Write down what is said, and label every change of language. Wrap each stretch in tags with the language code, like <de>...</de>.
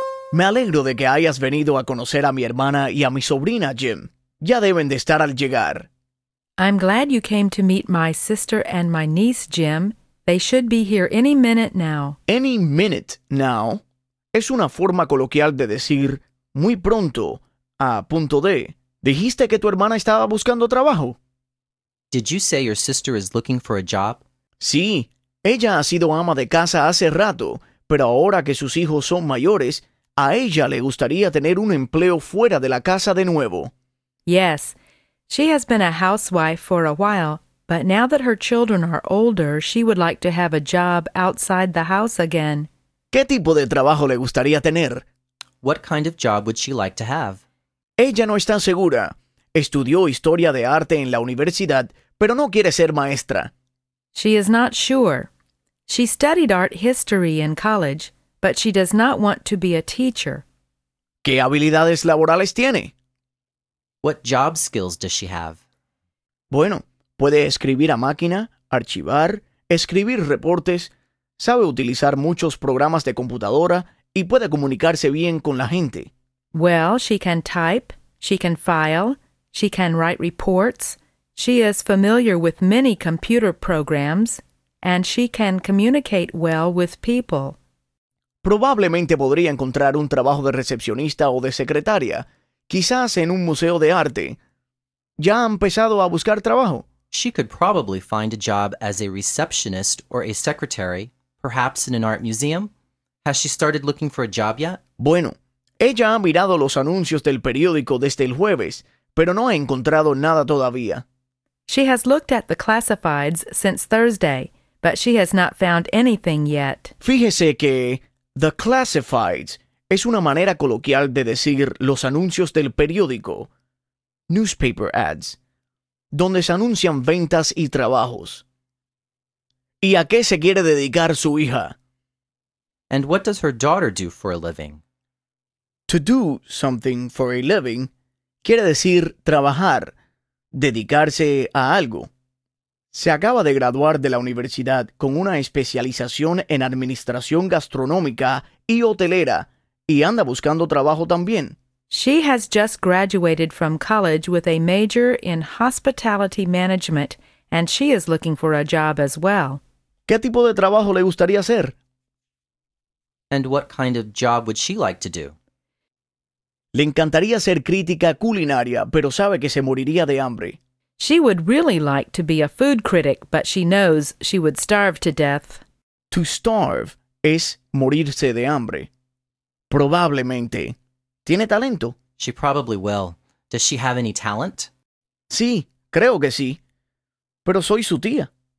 <es>Me alegro de que hayas venido a conocer a mi hermana y a mi sobrina, Jim. Ya deben de estar al llegar.</es> <en>I'm glad you came to meet my sister and my niece, Jim. They should be here any minute now. Any minute now</en> <es>es una forma coloquial de decir muy pronto, a punto de. ¿Dijiste que tu hermana estaba buscando trabajo?</es> <en>Did you say your sister is looking for a job?</en> <es>Sí, ella ha sido ama de casa hace rato, pero ahora que sus hijos son mayores, a ella le gustaría tener un empleo fuera de la casa de nuevo.</es> <en>Yes. She has been a housewife for a while, but now that her children are older, she would like to have a job outside the house again.</en> <es>¿Qué tipo de trabajo le gustaría tener?</es> <en>What kind of job would she like to have?</en> <es>Ella no está segura. Estudió historia de arte en la universidad, pero no quiere ser maestra.</es> <en>She is not sure. She studied art history in college, but she does not want to be a teacher.</en> <es>¿Qué habilidades laborales tiene?</es> <en>What job skills does she have?</en> <es>Bueno, puede escribir a máquina, archivar, escribir reportes, sabe utilizar muchos programas de computadora y puede comunicarse bien con la gente.</es> <en>Well, she can type, she can file, she can write reports, she is familiar with many computer programs, and she can communicate well with people.</en> <es>Probablemente podría encontrar un trabajo de recepcionista o de secretaria. Quizás en un museo de arte. ¿Ya ha empezado a buscar trabajo?</es> <en>She could probably find a job as a receptionist or a secretary, perhaps in an art museum. Has she started looking for a job yet?</en> <es>Bueno, ella ha mirado los anuncios del periódico desde el jueves, pero no ha encontrado nada todavía.</es> <en>She has looked at the classifieds since Thursday, but she has not found anything yet.</en> <es>Fíjese que</es> <en>the classifieds</en> <es>es una manera coloquial de decir los anuncios del periódico,</es> <en>newspaper ads,</en> <es>donde se anuncian ventas y trabajos. ¿Y a qué se quiere dedicar su hija?</es> <en>And what does her daughter do for a living? To do something for a living</en> <es>quiere decir trabajar, dedicarse a algo. Se acaba de graduar de la universidad con una especialización en administración gastronómica y hotelera y anda buscando trabajo también.</es> <en>She has just graduated from college with a major in hospitality management and she is looking for a job as well.</en> <es>¿Qué tipo de trabajo le gustaría hacer?</es> <en>And what kind of job would she like to do?</en> <es>Le encantaría ser crítica culinaria, pero sabe que se moriría de hambre.</es> <en>She would really like to be a food critic, but she knows she would starve to death. To starve</en> <es>es morirse de hambre. Probablemente. ¿Tiene talento?</es> <en>She probably will. Does she have any talent?</en> <es>Sí, creo que sí. Pero soy su tía.</es>